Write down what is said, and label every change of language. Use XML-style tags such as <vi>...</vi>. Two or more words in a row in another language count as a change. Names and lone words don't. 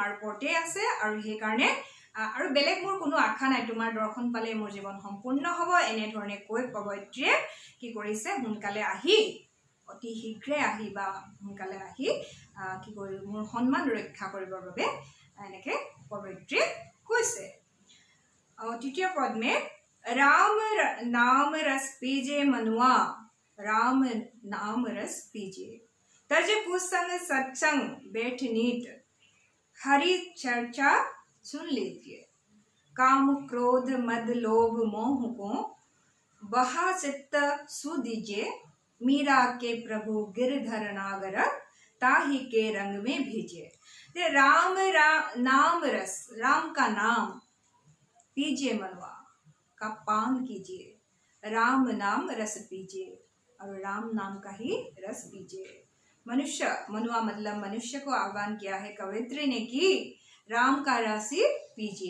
<as>ওপৰতে আছে আৰু সেইকাৰণে আৰু বেলেগ মোৰ কোনো আশা নাই তোমাৰ দৰ্শন পালে মোৰ জীৱন সম্পূৰ্ণ হ'ব এনেধৰণে কৈ কবয়িত্ৰীয়ে কি কৰিছে সোনকালে আহি অতি শীঘ্ৰে আহি বা সোনকালে আহি কি কৰি মোৰ সন্মান ৰক্ষা কৰিবৰ বাবে এনেকে কবয়িত্ৰীয়ে কৈছে তৃতীয় পদ</as> <hi>মে राम नाम रस पीजे मनुआ राम नाम रस पीजे तज कुसंग सत्संग बैठ नीट हरि चर्चा सुन लीजिए काम क्रोध मद लोभ मोह को बहा चित्त सु दीजिए मीरा के प्रभु गिरधर नागर ताही के रंग में भेजे नाम रस राम का नाम पीजिए मनुआ का पान कीजिए राम नाम रस पीजिए और राम नाम का ही रस पीजिए मनुष्य मनुआ मतलब मनुष्य को आह्वान किया है कवयित्री ने कि राम का रस पीजिए</hi>